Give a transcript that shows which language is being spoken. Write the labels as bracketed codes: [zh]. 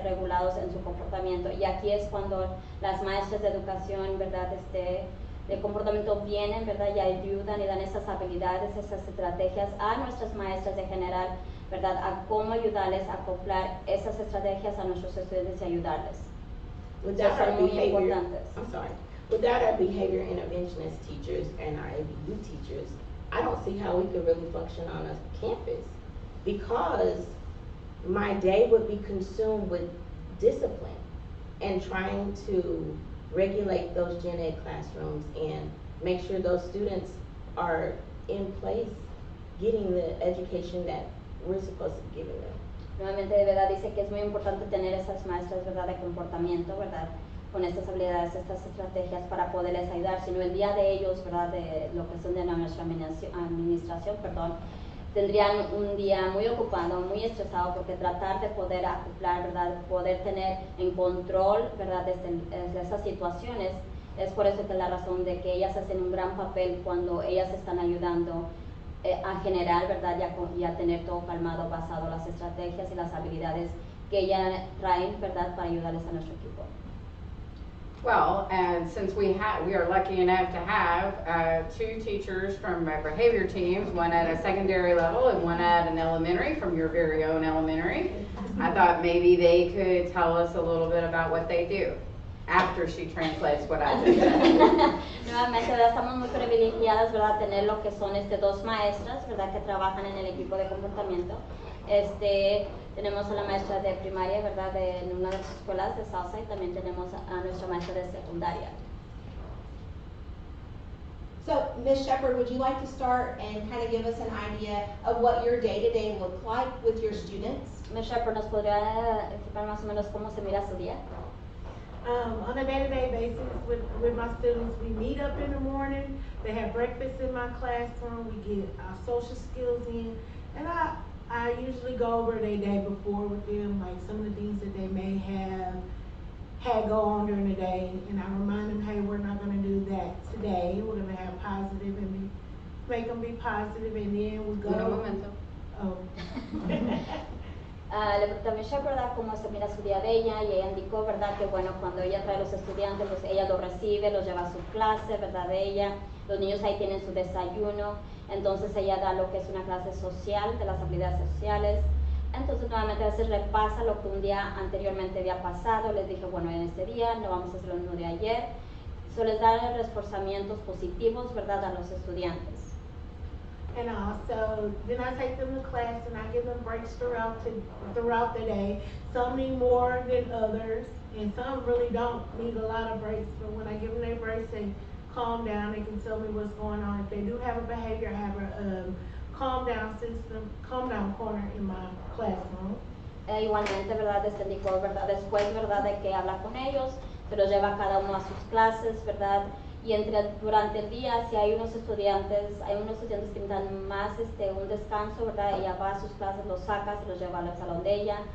[es] Ser regulados en su comportamiento. Y aquí es cuando las maestras de educación, ¿verdad? De comportamiento vienen, ¿verdad? Y ayudan y dan esas habilidades, esas estrategias a nuestras maestras en general, ¿verdad? A cómo ayudarles a acoplar esas estrategias a nuestros estudiantes y ayudarles. [en] Without our [es] Son muy [en] behavior, [es] importantes. [en] I'm sorry. Without our behavior interventionist teachers and our ABU teachers, I don't see how we could really function on a campus, because my day would be consumed with discipline and trying to regulate those gen ed classrooms and make sure those students are in place getting the education that we're supposed to be giving them. [es] Nuevamente, de verdad, dice que es muy importante tener esas maestras, ¿verdad? De comportamiento, ¿verdad? Con estas habilidades, estas estrategias para poderles ayudar, sino el día de ellos, ¿verdad? De lo que son de nuestra administración, perdón, tendrían un día muy ocupado, muy estresado, porque tratar de poder acoplar, ¿verdad? Poder tener en control, ¿verdad? De esas situaciones, es por eso que la razón de que ellas hacen un gran papel cuando ellas están ayudando a generar, ¿verdad? Y a tener todo calmado basado en las estrategias y las habilidades que ellas traen, ¿verdad? Para ayudarles a nuestro equipo. [en] Well, and since we are lucky enough to have 2 teachers from behavior teams, one at a secondary level and one at an elementary from your very own elementary, I thought maybe they could tell us a little bit about what they do after she translates what I just said. [es] Nuevamente, ¿verdad? Estamos muy privilegiadas, ¿verdad? Tener lo que son 2 maestras, ¿verdad? Que trabajan en el equipo de comportamiento. Tenemos a la maestra de primaria, ¿verdad? En una de las escuelas de Southside, también tenemos a nuestra maestra de secundaria. [en] So, Ms. Shepherd, would you like to start and kind of give us an idea of what your day-to-day looks like with your students? Ms. [es] Shepherd, ¿nos podría explicar más o menos cómo se mira su día? [en] On a day-to-day basis with my students, we meet up in the morning, they have breakfast in my classroom, we get our social skills in, and I usually go over their day before with them, like some of the things that they may have had go on during the day, and I remind them, hey, we're not gonna do that today, we're gonna have positive and make them be positive, and then we go. [es] Un momento. Oh. Le pregunté a Michelle, ¿verdad?, cómo se mira su día de ella, y ella indicó, ¿verdad?, que bueno, cuando ella trae a los estudiantes, pues ella los recibe, los lleva a su clase, ¿verdad?, de ella, los niños ahí tienen su desayuno, entonces ella da lo que es una clase social, de las habilidades sociales, entonces nuevamente a veces repasa lo que un día anteriormente había pasado, les dije, bueno, en este día no vamos a hacer lo mismo de ayer, les da reforzamientos positivos, ¿verdad?, a los estudiantes. [en] And also, then I take them to class and I give them breaks throughout the day. Some need more than others, and some really don't need a lot of breaks. But when I give them their breaks, they calm down. They can tell me what's going on. If they do have a behavior, I have a calm down system, calm down corner in my classroom. [es] Igualmente, ¿verdad?, indicó, ¿verdad?, después, ¿verdad?, de que habla con ellos, se los lleva cada uno a sus clases, ¿verdad?, y durante el día, si hay unos estudiantes que necesitan más un descanso, ¿verdad?, ella va a sus clases, los saca, se los lleva al salón de ella.